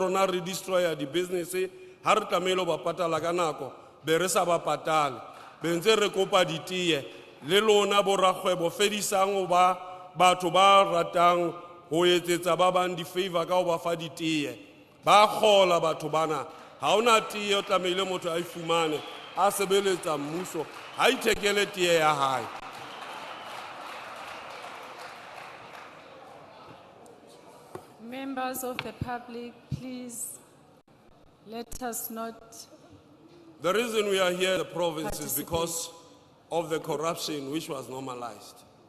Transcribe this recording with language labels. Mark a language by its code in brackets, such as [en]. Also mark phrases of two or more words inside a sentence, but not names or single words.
[st] rona re destroya di business ha re tlamelo ba patala ka nako be re sa ba patale be ntse re kopa ditie le lona bo rakgwebo fedisang o ba batho ba ratang ho etsetsa ba bang di favor ka ho ba fa ditie ba khola batho bana ha ona tie o tlamehile motho a ifumane a sebeletsa mmuso ha ithekele tie ya hae. [en] Members of the public, please let us not. The reason we are here in the province is because of the corruption which was normalized.